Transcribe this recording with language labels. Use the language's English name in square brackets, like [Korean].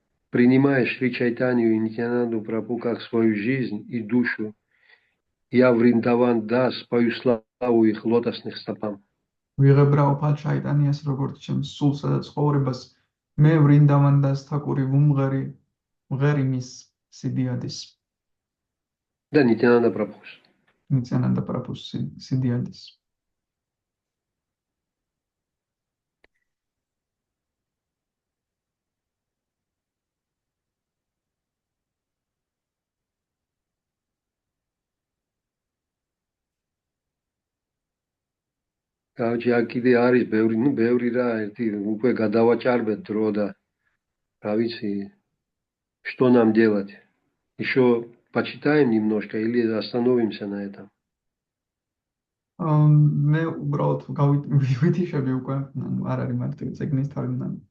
[Russian] Принимая Шри Чайтанью и Нитянанду Прабху как свою жизнь и душу, я Вриндаван Дас пою славу их лотосных стопам. [Georgian] ვიღებრა უფალ ჩაიტანიას როგორც ჩემს სულსა და ცხოვრებას, მე ვრინდავან დას თაკური ვუმღერი მის სიდიადის. [Russian] Да, Нитянанда Прабхус. [Georgian] ნიტიანანდა პრაბჰუს სიდიადის. [Russian] Короче, акиде [Georgian] არის ბევრი რა, ერთი უკვე გადავაჭარბეთ დრო და რა ვიცი, [Russian] что нам делать? Еще почитаем немножко или остановимся на этом? [Georgian] მე უბრალოდ ვითიშები უკვე, არ არის მარტივი წიგნის თარგმნა.